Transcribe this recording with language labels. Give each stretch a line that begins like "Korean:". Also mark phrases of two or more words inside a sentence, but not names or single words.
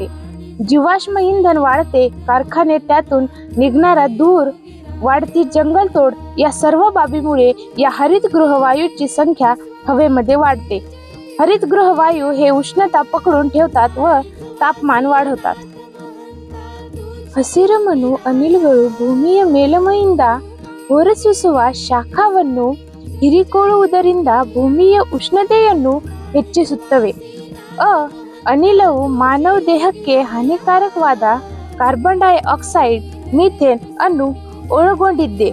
Marathi: जीवाश्म इंधन वाढते, कारखाने, त्यातून निघणारा धूर, वाढती जंगलतोड या सर्व बाबीमुळे या हरितगृह वायूची संख्या हवेमध्ये वाढते. हरितगृह वायू हे उष्णता पकडून ठेवतात व तापमान वाढवतात.
Kannada: ಹಸಿರಮನು ಅನಿಲಗಳು ಭೂಮಿಯ ಮೇಲ್ಮೈಯಿಂದ ಹೊರಸೂಸುವ ಶಾಖವನ್ನು ಹೀರಿಕೊಳ್ಳುವುದರಿಂದ ಭೂಮಿಯ ಉಷ್ಣತೆಯನ್ನು ಹೆಚ್ಚಿಸುತ್ತವೆ. ಅನಿಲವು ಮಾನವ ದೇಹಕ್ಕೆ ಹಾನಿಕಾರಕವಾದ ಕಾರ್ಬನ್ ಡೈಆಕ್ಸೈಡ್, ಮೀಥೇನ್ ಅನ್ನು ಒಳಗೊಂಡಿದೆ.